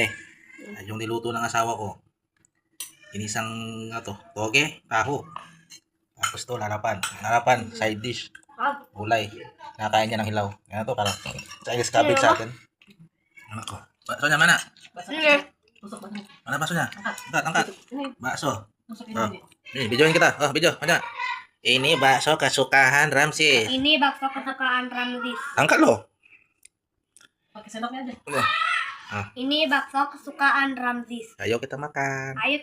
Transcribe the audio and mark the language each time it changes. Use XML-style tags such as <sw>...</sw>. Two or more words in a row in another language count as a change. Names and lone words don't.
<tl>Yung niluto ng asawa ko. Inisang toge, taho. Tapos to, lalapan. Lalapan,</tl> <en>side dish.</en> <tl>Gulay. Nakakain niya ng hilaw. Yan to, parang</tl> <en>Chinese cabbage</en> <tl>sa atin. Ano ko? Baso niya, mana? Mana baso niya?</tl> <id>Angkat. Bakso. Oh. Videoin kita. Oh, video. Mana? Ini bakso kesukaan Ramsis. Ini bakso kesukaan Ramsis. Angkat lo. Pakai sendoknya aja. Ini bakso kesukaan Ramsis. Ayo kita makan.</id>